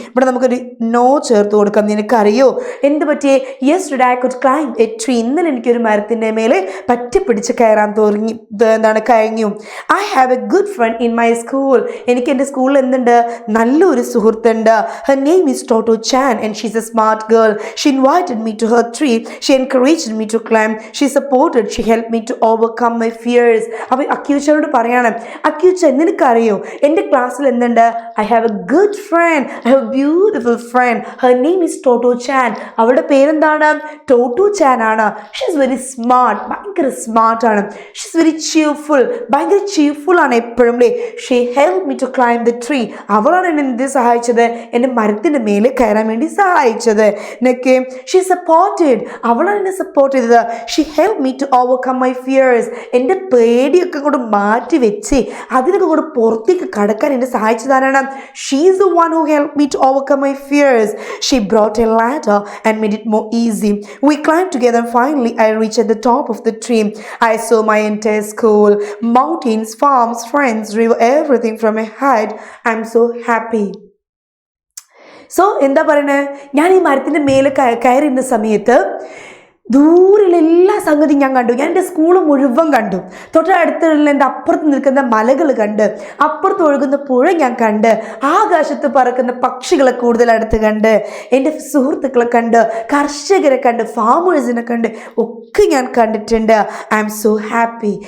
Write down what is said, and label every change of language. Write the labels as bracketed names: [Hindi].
[Malayalam] ഇവിടെ നമുക്കൊരു നോ ചേർത്ത് കൊടുക്കാം. നിനക്കറിയോ എന്ത് പറ്റിയേ? [English] yesterday I could climb a tree. [Malayalam] ഇന്നലെ എനിക്കൊരു മരത്തിൻ്റെ മേലെ പറ്റിപ്പിടിച്ച് കയറാൻ കഴിഞ്ഞു. [English] I have a good friend in my school. [Malayalam] എനിക്ക് എൻ്റെ സ്കൂളിൽ എന്തുണ്ട്? നല്ലൊരു സുഹൃത്തുണ്ട്. [English] Her name is Toto Chan and she's a smart girl. She invited me to her tree. She encouraged me to climb. She supported. She helped me to overcome my fears. [Malayalam] അപ്പോൾ അക്യൂച്ചനോട് പറയാണ്, അക്യൂച്ച നിനക്കറിയോ എൻ്റെ ക്ലാസ്സിൽ എന്തുണ്ട്? [English] I have a good friend. I have a beautiful friend. Her name is Toto Chan. [Malayalam] അവളുടെ പേരെന്താണ്? ടോട്ടോ ചാൻ ആണ്. [English] She's very smart. [Malayalam] ഭയങ്കര സ്മാർട്ടാണ്. [English] She's very cheerful. [Malayalam] ഭയങ്കര cheerful ആണ് എപ്പോഴും. [English] She help me to climb the tree. [Malayalam] അവളാണ് എന്നെ എന്ത് സഹായിച്ചത്? എൻ്റെ മരത്തിൻ്റെ മേലെ കയറാൻ വേണ്ടി സഹായിച്ചത്. എന്നൊക്കെ [English] She supported. [Malayalam] അവളാണ് എന്നെ സപ്പോർട്ട് ചെയ്തത്. [English] She help me to overcome my fears. [Malayalam] എൻ്റെ പേടിയൊക്കെ കൂടെ മാറ്റി വെച്ച് അതിനൊക്കെ കൂടെ പുറത്തേക്ക് കടക്കാൻ എന്നെ സഹായിച്ചതാരാണ്? [English] She is the one who help me to overcome my fears. She brought a ladder and made it more easy. We climbed together and finally I reached at the top of the tree. I saw my entire school, mountains, farms, friends, river, everything from a height. I'm so happy. So [Malayalam] എന്താ പറയണേ? ഞാൻ ഈ മരത്തിൻ്റെ മേലെ കയറിയുന്ന സമയത്ത് ദൂരെയുള്ള എല്ലാ സംഗതിയും ഞാൻ കണ്ടു. ഞാൻ എൻ്റെ സ്കൂൾ മുഴുവൻ കണ്ടു. തൊട്ടടുത്തുള്ള എൻ്റെ അപ്പുറത്ത് നിൽക്കുന്ന മലകൾ കണ്ട്, അപ്പുറത്ത് ഒഴുകുന്ന പുഴ ഞാൻ കണ്ട്, ആകാശത്ത് പറക്കുന്ന പക്ഷികളെ കൂടുതൽ അടുത്ത് കണ്ട്, എൻ്റെ സുഹൃത്തുക്കളെ കണ്ട്, കർഷകരെ കണ്ട്, ഫാമേഴ്സിനെ കണ്ട് ഒക്കെ ഞാൻ കണ്ടിട്ടുണ്ട്. [English] I am so happy.